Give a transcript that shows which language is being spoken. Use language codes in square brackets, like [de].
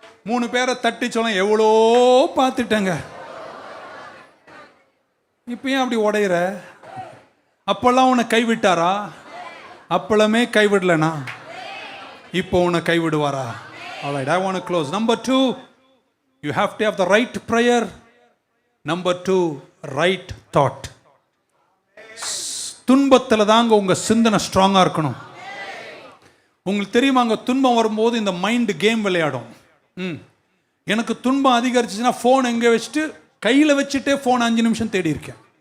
[ta] 3 பேரை தட்டி சொல்ல, எவ்வளோ பார்த்துட்டேங்க, இப்ப ஏன் அப்படி உடையிற? அப்பெல்லாம் உன்னை கைவிட்டாரா? அப்பளமே கைவிடலனா இப்போ உன்னை கைவிடுவாரா? [en] Alright, I want to close. Number 2, you have to have the right prayer. Number 2, right thought. [ta] துன்பத்தில் தாங்க உங்க சிந்தனை ஸ்ட்ராங்கா இருக்கணும். உங்களுக்கு தெரியுமாங்க, துன்பம் வரும்போது இந்த மைண்ட் கேம் விளையாடும். எனக்கு துன்பம் அதிகரிச்சுன்னா ஃபோன் எங்கே வச்சுட்டு கையில் வச்சுட்டே ஃபோன் 5 நிமிஷம் தேடி இருக்கேன்.